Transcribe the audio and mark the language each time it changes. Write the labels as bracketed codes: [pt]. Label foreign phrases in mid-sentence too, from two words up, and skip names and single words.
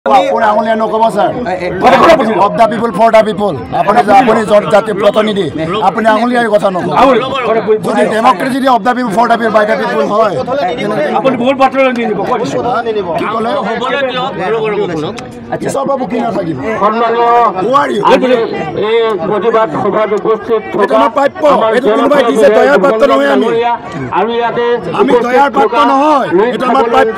[as] আঙুলিয়া নকব স্যার [en] of the people for the people [as] আপুনি জাতীয় প্ৰতিনিধি আপুনি আঙুলিয়াৰ কথা নকব যদি ডেমক্ৰেসি যদি [en] of the people for the people by the people [as] হয় আপুনি বহুত পাত্ৰ নিনিব কি ক'লে আচ্ছা সব বাবু কি না থাকিব প্রতিবাদ সভাত উপস্থিত থকা প্ৰাপ্য এটো কোনোবাই দিছে দয়াৰ পাত্ৰ নহয় আমি ইয়াতে আমি দয়াৰ পাত্ৰ নহয় এটা আমাৰ প্ৰাপ্য